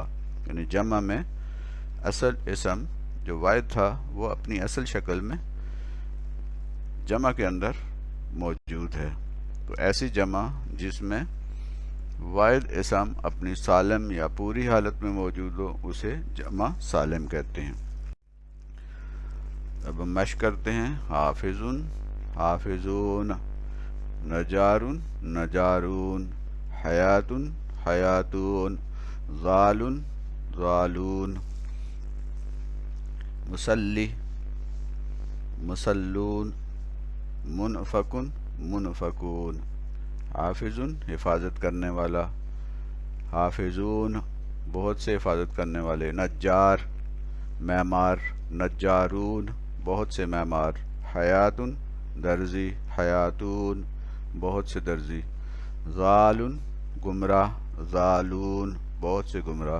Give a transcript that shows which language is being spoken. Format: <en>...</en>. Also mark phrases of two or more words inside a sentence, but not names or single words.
<ur>یعنی جمع میں اصل اسم جو واحد تھا وہ اپنی اصل شکل میں جمع کے اندر موجود ہے. تو ایسی جمع جس میں واحد اسم اپنی سالم یا پوری حالت میں موجود ہو اسے جمع سالم کہتے ہیں. اب ہم مشق کرتے ہیں.</ur> <ar>حافظن، حافظون، نجارن، نجارون، حیاتن، حیاتون، ضالن، ضالون، مسلی، مسلون، منفقن، منفقون.</ar> <ur>حافظن حفاظت کرنے والا، حافظون بہت سے حفاظت کرنے والے. نجار معمار، نجارون بہت سے معمار. حیاتن درزی، حیاتون بہت سے درزی. ضالن گمراہ، ضالون بہت سے گمراہ.</ur>